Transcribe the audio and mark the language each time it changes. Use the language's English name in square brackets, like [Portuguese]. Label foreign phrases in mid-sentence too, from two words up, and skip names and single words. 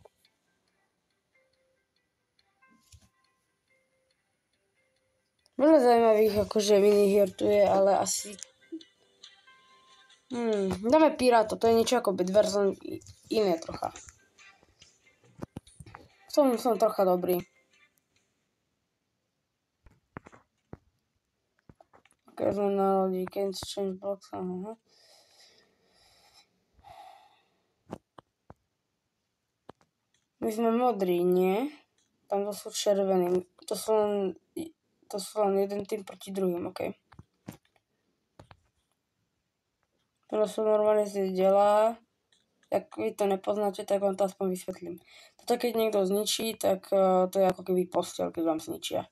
[Slovak] Veľa zaujímavých akože minihier tu je, ale asi... Dáme Piráto, to je niečo ako Bedwars, len iné trocha. Som trocha dobrý. Ok, sme na lodi, [English] can't change blocks, aha. [Slovak] My sme modrí, nie? Tam to sú červení. To sú len jeden tým proti druhým, ok. To sú normálne delá. Ak vy to nepoznáte, tak vám to aspoň vysvetlím. Toto keď niekto zničí, tak to je ako keby posteľ, keď vám zničia.